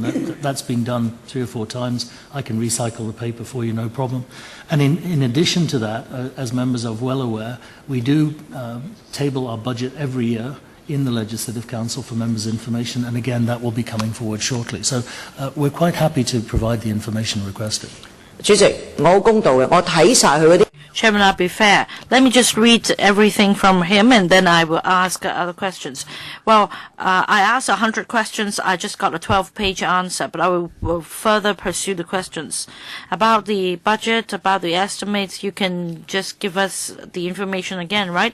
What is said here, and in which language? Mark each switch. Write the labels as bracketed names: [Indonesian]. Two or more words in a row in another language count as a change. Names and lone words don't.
[English] That's been done 3 or 4 times. I can recycle the paper for you, no problem. And in addition to that, as members are well aware, we do table our budget every year in the Legislative Council for members' information, and again, that will be coming forward shortly. So we're quite happy to provide the information requested. [Cantonese] 主席，我好公道嘅，我睇晒佢嗰啲。 [English] Chairman, I'll be fair. Let me just read everything from him, and then I will ask other questions. Well, I asked 100 questions. I just got a 12-page answer, but I will further pursue the questions. About the budget, about the estimates, you can just give us the information again, right?